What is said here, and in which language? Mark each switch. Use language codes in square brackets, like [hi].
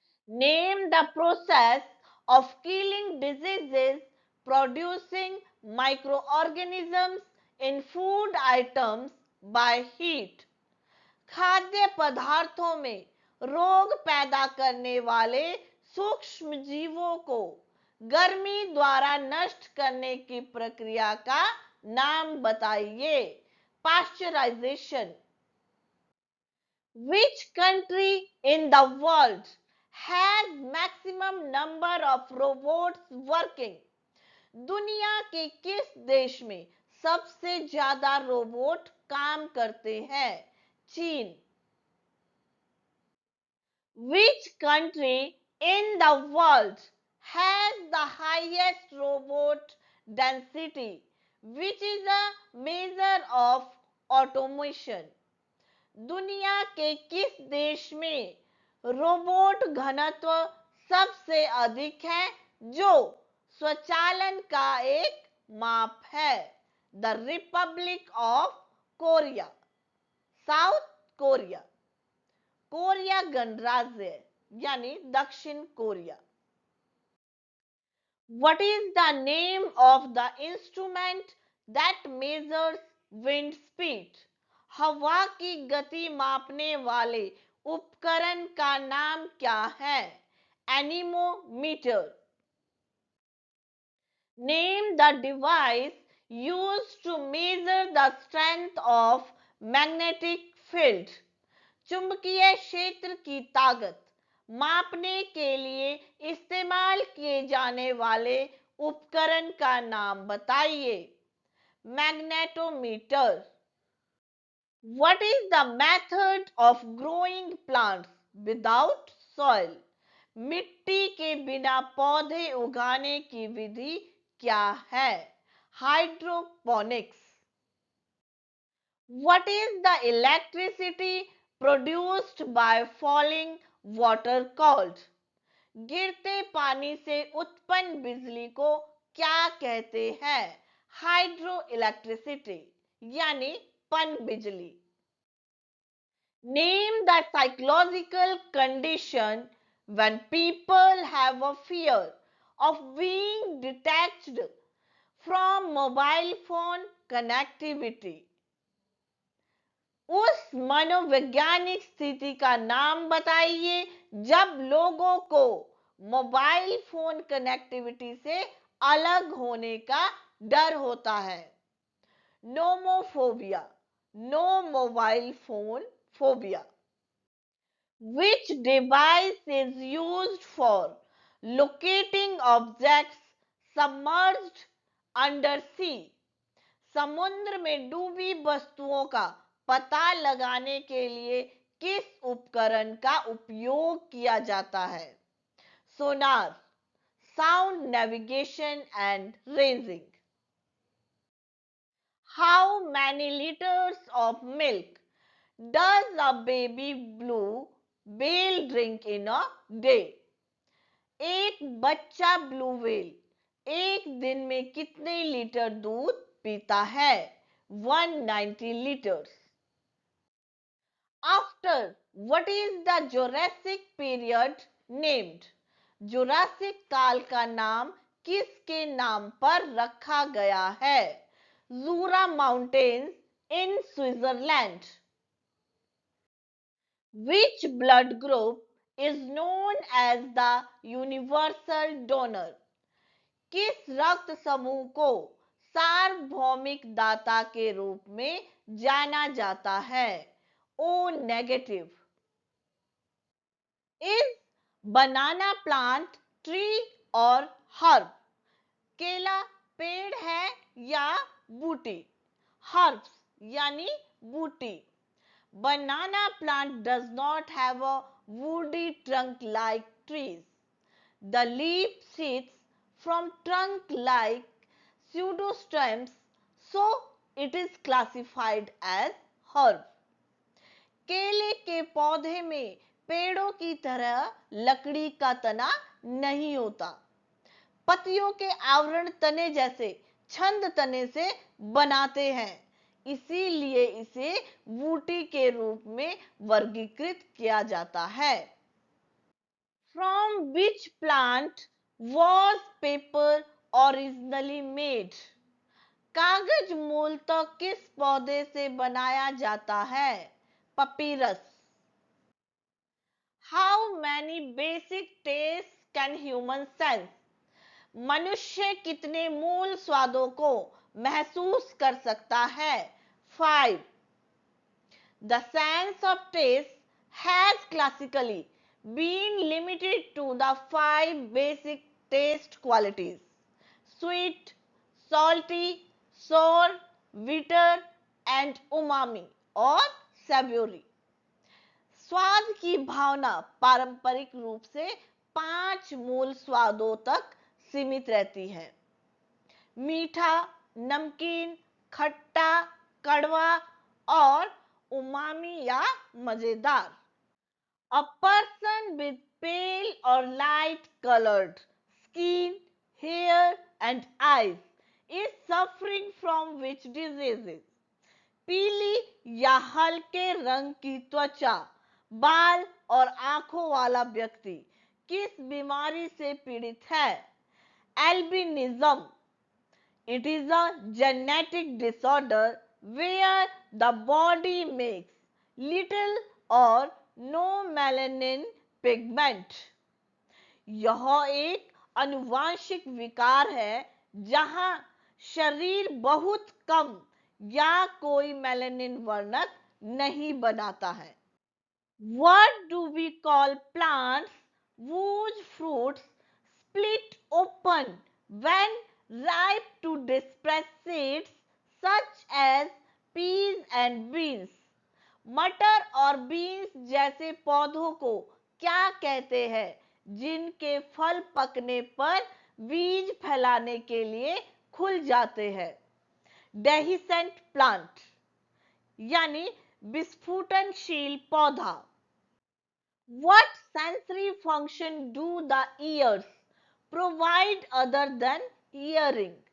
[en] Name the process of killing diseases producing microorganisms in food items by heat. [hi] खाद्य पदार्थों में रोग पैदा करने वाले सूक्ष्म जीवों को गर्मी द्वारा नष्ट करने की प्रक्रिया का नाम बताइए। [en] Pasteurization. Which country in the world has maximum number of robots working? [hi] दुनिया के किस देश में सबसे ज्यादा रोबोट काम करते हैं? चीन। [en] Which country in the world has the highest robot density, which is a measure of automation? [hi] दुनिया के किस देश में रोबोट घनत्व सबसे अधिक है जो स्वचालन का एक माप है? [en] The Republic of Korea, South Korea. [hi] Korea गणराज्य यानी दक्षिण Korea. [en] What is the name of the instrument that measures wind speed? [hi] हवा की गति मापने वाले उपकरण का नाम क्या है? [en] Anemometer. Name the device used to measure the strength of magnetic field. [hi] चुंबकीय क्षेत्र की ताकत मापने के लिए इस्तेमाल किए जाने वाले उपकरण का नाम बताइए। [en] Magnetometer. What is the method of growing plants without soil? [hi] मिट्टी के बिना पौधे उगाने की विधि क्या है? [en] Hydroponics. What is the electricity produced by falling water called? [hi] गिरते पानी से उत्पन्न बिजली को क्या कहते हैं? हाइड्रो इलेक्ट्रिसिटी यानी पन बिजली। [en] Name the psychological condition when people have a fear of being detached from mobile phone connectivity. [hi] उस मनोवैज्ञानिक स्थिति का नाम बताइए जब लोगों को मोबाइल फोन कनेक्टिविटी से अलग होने का डर होता है। [en] Nomophobia, no mobile phone phobia. Which device is used for locating objects submerged under sea? [hi] समुद्र में डूबी वस्तुओं का पता लगाने के लिए किस उपकरण का उपयोग किया जाता है? [en] Sonar, sound navigation and ranging. How many liters of milk does a baby blue whale drink in a day? [hi] एक बच्चा ब्लू व्हेल एक दिन में कितने लीटर दूध पीता है? [en] 190 liters. After what is the Jurassic period named? [hi] Jurassic काल का नाम किसके नाम पर रखा गया है? [en] Jura mountains in Switzerland. Which blood group is known as the universal donor? [hi] किस रक्त समूह को सार्वभौमिक दाता के रूप में जाना जाता है? [en] O negative. Is banana plant tree [hi] और [en] herb? [hi] केला पेड़ है या बूटी? Herbs यानी बूटी। [en] Banana plant does not have a woody trunk like trees. The leaf sits from trunk like pseudostems, so it is classified as herb. [hi] केले के पौधे में पेड़ों की तरह लकड़ी का तना नहीं होता। पत्तियों के आवरण तने जैसे छंद तने से बनाते हैं, इसीलिए इसे बूटी के रूप में वर्गीकृत किया जाता है। [en] From which plant was paper originally made? [hi] कागज मूलतः किस पौधे से बनाया जाता है? [en] Papyrus. How many basic tastes can humans sense? [hi] मनुष्य कितने मूल स्वादों को महसूस कर सकता है? 5. [en] The sense of taste has classically been limited to the 5 basic taste qualities: sweet, salty, sour, bitter and umami or savory. [hi] स्वाद की भावना पारंपरिक रूप से 5 मूल स्वादों तक सीमित रहती है: मीठा, नमकीन, खट्टा, कड़वा और उमामी या मजेदार। [en] A person with pale or light colored skin, hair and eyes is suffering from which diseases? [hi] पीली या हल्के रंग की त्वचा, बाल और आंखों वाला व्यक्ति किस बीमारी से पीड़ित है? [en] Albinism. It is a genetic disorder where the body makes little or no melanin pigment. [hi] यह एक आनुवांशिक विकार है जहां शरीर बहुत कम या कोई मेलानिन वर्णक नहीं बनाता है। [en] What do we call plants whose fruits split open when ripe to disperse seeds such as peas and beans? [hi] मटर और बीन्स जैसे पौधों को क्या कहते हैं जिनके फल पकने पर बीज फैलाने के लिए खुल जाते हैं। डेहिसेंट प्लांट यानी विस्फुटनशील पौधा। [en] What sensory function do the ears provide other than hearing?